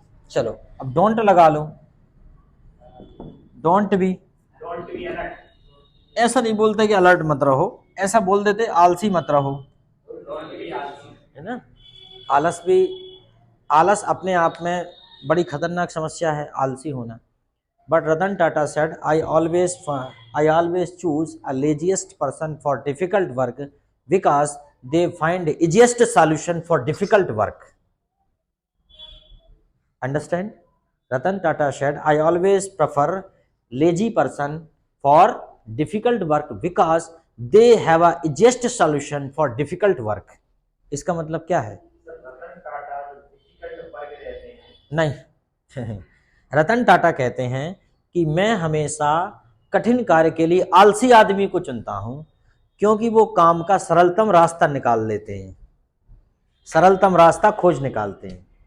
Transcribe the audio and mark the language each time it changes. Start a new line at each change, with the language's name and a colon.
Hindi: चलो, अब डोंट लगा लो, डोंट बी, ऐसा नहीं बोलते कि अलर्ट मत रहो, ऐसा बोल देते आलसी मत रहो, है ना। आलस भी, आलस अपने आप में बड़ी खतरनाक समस्या है, आलसी होना।
English: But Ratan Tata said I always choose a laziest person for difficult work because they find the easiest solution for difficult work. Understand? Ratan Tata said, I always prefer lazy person for difficult work because they have a easiest solution for difficult work.
Hindi: इसका मतलब क्या है? नहीं रतन टाटा कहते हैं कि मैं हमेशा कठिन कार्य के लिए आलसी आदमी को चुनता हूं क्योंकि वो काम का सरलतम रास्ता निकाल लेते हैं, सरलतम रास्ता खोज निकालते हैं।